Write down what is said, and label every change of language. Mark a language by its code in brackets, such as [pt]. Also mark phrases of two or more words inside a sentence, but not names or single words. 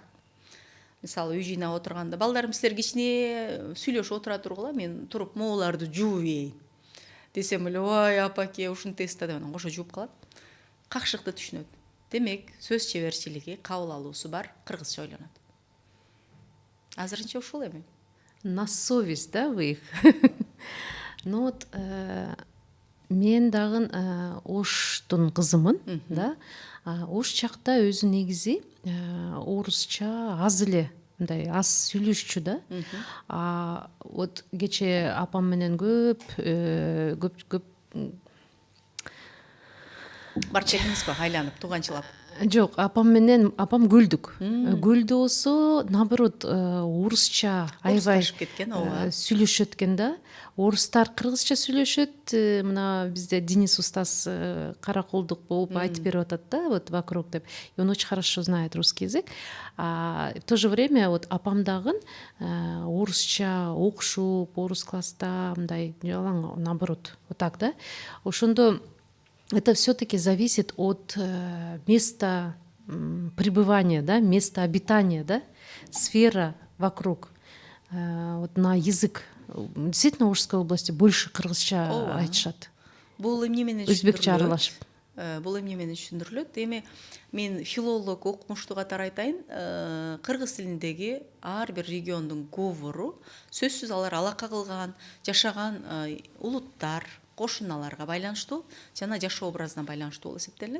[ky] Мисалы үй жыйнап отурганда, балдарым силер кичине сүйлөшүп отура тургула, мен туруп мооларды жууп ийейин десем эле, ой апаке ушинтесиз деп анан кошо жууп калат. Какшыкты түшүнөт. Демек, сөз чеберчилиги, кабыл алуусу бар, кыргызча ойлонот. Азырынча ушул эми. [ru] На совесть, да, вы их? Ну вот [ky] мен дагы Оштун кызымын, да. Ош чакта өзү негизи орусча аз эле мындай аз сүйлөшчү да. Вот кече апам менен көп Барып келдиңизби айланып, тууганчылап? Жок, апам күлдүк. Күлдү болсо, наоборот, орусча аябай кеткен, ооба. сүйлөшөт экен да. Орустар кыргызча сүйлөшөт. Мына бизде Денис устаз каракулдук болуп айтып берип атат да, [ru] вот вокруг деп. И он очень хорошо знает русский язык. В то же время вот апам дагы орусча окушуп, орус класста мындай, наоборот, вот так, да. Ошондо это все-таки зависит от места пребывания, да, места обитания, да, сфера вокруг. Вот на язык. Действительно, в Ошской области больше [ky] кыргызча айтышат. Бул эмне менен өзбекче аралашып. Бул эмне менен түшүндүрүлөт? Эми мен филолог, окумуштуу катары айтайын, кыргыз тилиндеги ар бир региондун говору сөзсүз алар алака кылган, жашаган улуттар, кошуналарга байланыштуу жана жашоо образына байланыштуу болуп эсептелинет.